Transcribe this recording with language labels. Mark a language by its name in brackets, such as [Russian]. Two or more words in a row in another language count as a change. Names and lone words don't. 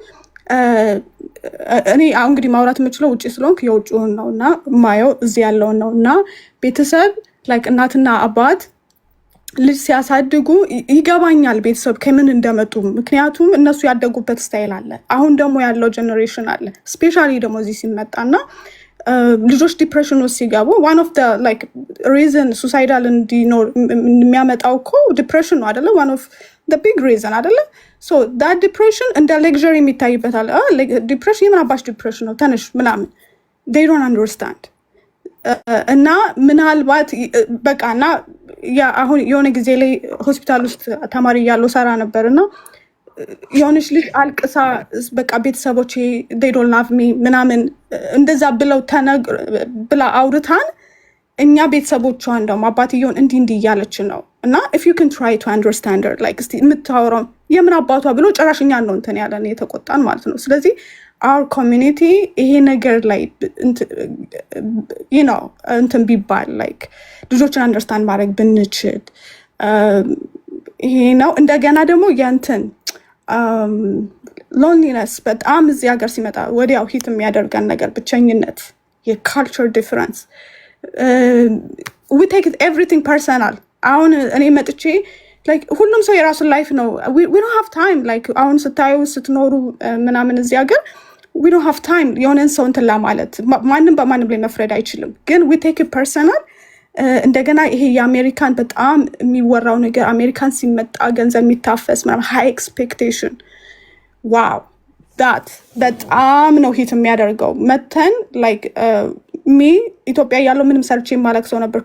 [Amharic] እኔ አሁን እንግዲህ ማውራት የምችለው ውጭ ስለሆንክ የውጭውን ነው እና ማየው እዚህ ያለውን ነው። እና ቤተሰብ ላይክ እናትና አባት ልጅ ሲያሳድጉ ይገባኛል ቤተሰብ ከምን እንደመጡ፣ ምክንያቱም እነሱ ያደጉበት ስታይል አለ። አሁን ደግሞ ያለው ጀኔሬሽን አለ ስፔሻሊ ደግሞ እዚህ ሲመጣና ልጆች ዲፕሬሽን ውስጥ ሲገቡ [English] one of like reason suicidal [Amharic] እንዲኖር የሚያመጣው እኮ ዲፕሬሽን ነው አይደለ? [English] one of big reason [Amharic] አይደለ? [English] so that depression [Amharic] እንደ ሌክዠሪ የሚታይበታል። ዲፕሬሽን የምን አባሽ ዲፕሬሽን ነው ተነሽ ምናምን [English] they don't understand [Amharic] እና ምናልባት በቃ እና አሁን የሆነ ጊዜ ላይ ሆስፒታል ውስጥ ተማሪ እያለሁ ሰራ ነበር እና የሆነች ልጅ አልቅሳ በቃ ቤተሰቦቼ [English] they don't love me [Amharic] ምናምን እንደዛ ብላ አውርታን እኛ ቤተሰቦቿ እንደውም አባትየውን እንዲህ እያለች ነው እና [English] if you can try to understand her like [Amharic] እስቲ የምታወራው የምን አባቷ ብሎ ጭራሽ እኛን ነው እንትን ያለን የተቆጣን ማለት ነው። ስለዚህ [English] our community [Amharic] ይሄ ነገር ላይ [English] you know [Amharic] እንትን ቢባል like ልጆችን አንደርስታንድ ማድረግ ብንችል ይሄ ነው። እንደገና ደግሞ ያንተን ሎንሊነስ በጣም እዚህ ሀገር ሲመጣ ወዲያው ሂት የሚያደርገን ነገር ብቸኝነት፣ የካልቸር ዲፍረንስ [English] we take everything personal። [Amharic] አሁን እኔ መጥቼ like ሁሉም ሰው የራሱን ላይፍ ነው [English] we don't have time like [Amharic] አሁን ስታዩ ስትኖሩ ምናምን እዚህ ሀገር [English] we don't have time [Amharic] የሆነን ሰው እንትን ለማለት ማንም በማንም ላይ መፍረድ አይችልም። ግን [English] we take it personal። [Amharic] እንደገና ይሄ የአሜሪካን በጣም የሚወራው ነገር አሜሪካን ሲመጣ ገንዘብ የሚታፈስ ምናምን [English] high expectation wow that [Amharic] በጣም ነው ሂት የሚያደርገው። መተን [English] like me [Amharic] ኢትዮጵያ ያለው ምንም ሰርቼ የማላውቅ ሰው ነበር።